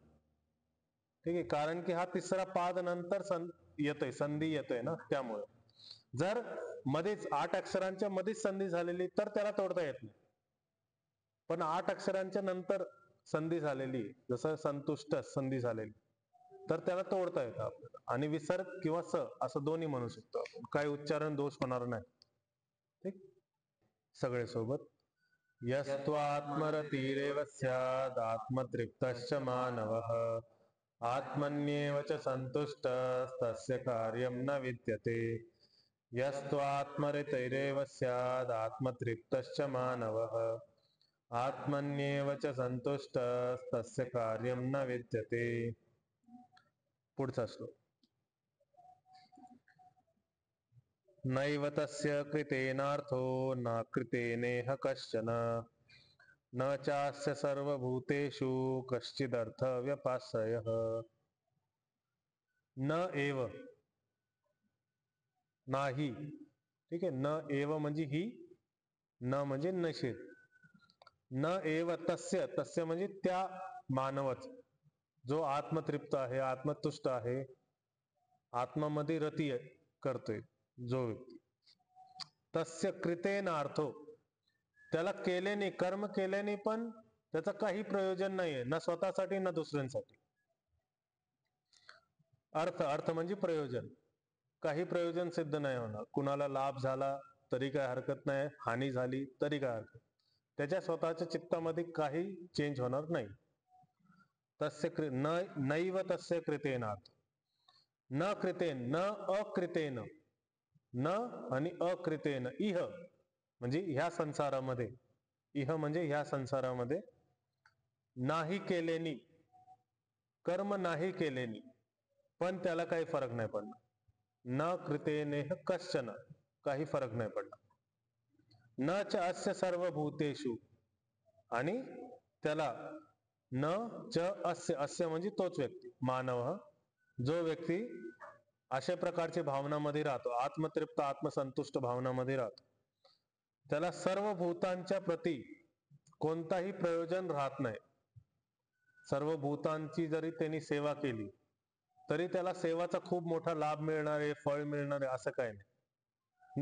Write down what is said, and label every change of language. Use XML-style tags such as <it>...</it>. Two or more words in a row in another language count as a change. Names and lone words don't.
<mr>ठीक आहे, कारण की हा तिसरा पाद नंतर येतोय, संधी येतोय ना, त्यामुळे जर मध्येच 8 अक्षरांच्या मध्येच संधी झालेली तर त्याला तोडता येत नाही. पण 8 अक्षरांच्या नंतर संधी झालेली, जसं संतुष्ट संधी झालेली, तर त्याला तोडता येतं आपल्याला. आणि विसर्ग किंवा स असं दोन्ही म्हणू शकतो आपण, काही उच्चारण दोष होणार नाही. ठीक, सगळे सोबत.</mr> <sa>यस्त्वात्मरतिरेव स्याद् आत्मतृप्तश्च मानवः, आत्मन्येव च संतुष्टस्तस्य कार्यं न विद्यते. यस्त्वात्मरतिरेव स्याद् आत्मतृप्तश्च मानवः, आत्मन्येव च संतुष्टस्तस्य कार्यं न विद्यते.</sa> <mr>पुढचा श्लोक.</mr> <sa>नैव तस्य कृतेनार्थो न कृतेनेह कश्चन, न चास्य सर्वभूतेषु कश्चिदर्थ व्यपाश्रयः. न एव</sa> <mr>नाही. ठीक आहे,</mr> <sa>न एव</sa> <mr>म्हणजे ही, न म्हणजे नशील.</mr> <sa>न एव तस्य,</sa> <mr>तस्य म्हणजे त्या मानवच, जो आत्मतृप्त आहे, आत्मतुष्ट आहे, आत्मामध्ये रती करतोय जो व्यक्ती.</mr> <sa>तस्य कृतेनार्थो,</sa> <mr>त्याला केल्याने, कर्म केल्याने पण त्याचं काही प्रयोजन नाहीये, ना स्वतःसाठी ना दुसऱ्यांसाठी. अर्थ म्हणजे प्रयोजन, काही प्रयोजन सिद्ध नाही होणार. कुणाला लाभ झाला तरी काय हरकत नाही, हानी झाली तरी काय हरकत, त्याच्या स्वतःच्या चित्तामध्ये काही चेंज होणार नाही.</mr> <sa>तस्य नैव तस्य कृतेनार्थ, न कृतेन, न अकृतेन,</sa> <mr>न आणि अकृतेन, इह म्हणजे ह्या संसारामध्ये, इह म्हणजे ह्या संसारामध्ये, नाही केलेनी, कर्म नाही केलेनी पण त्याला काही फरक नाही पडणार.</mr> <sa>न कृतेनेह कश्चन,</sa> <mr>काही फरक नाही पडणार.</mr> <sa>न च अस्य सर्वभूतेषु,</sa> <mr>आणि त्याला</mr> <sa>न च अस्य,</sa> <mr>अस्य म्हणजे तोच व्यक्ती मानव, जो व्यक्ती अशा प्रकारच्या भावनामध्ये राहतो, आत्मतृप्त आत्मसंतुष्ट भावनामध्ये राहतो, त्याला सर्व भूतांच्या प्रती कोणताही प्रयोजन राहत नाही. सर्व भूतांची जरी त्यांनी सेवा केली तरी त्याला सेवाचा खूप मोठा लाभ मिळणार आहे, फळ मिळणार आहे असं काही नाही.</mr>